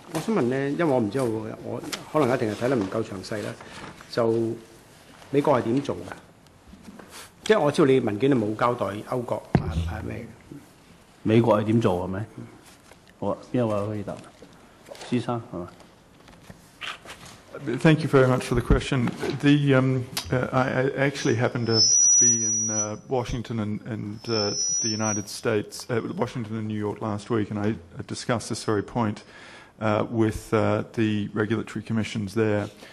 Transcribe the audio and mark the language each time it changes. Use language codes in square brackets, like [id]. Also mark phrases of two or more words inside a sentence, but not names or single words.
[yue] 我想問咧，因為我唔知道，我可能一定係睇得唔夠詳細啦。就美國係點做㗎？即係我知道你文件你冇交代歐國係咩？美國係點做係咪？好啊，邊一位可以答？施生係嘛？ [en] Thank you very much for the question. I actually happened to be in Washington and the United States, Washington and New York last week, and I discussed this very point with the regulatory commissions there.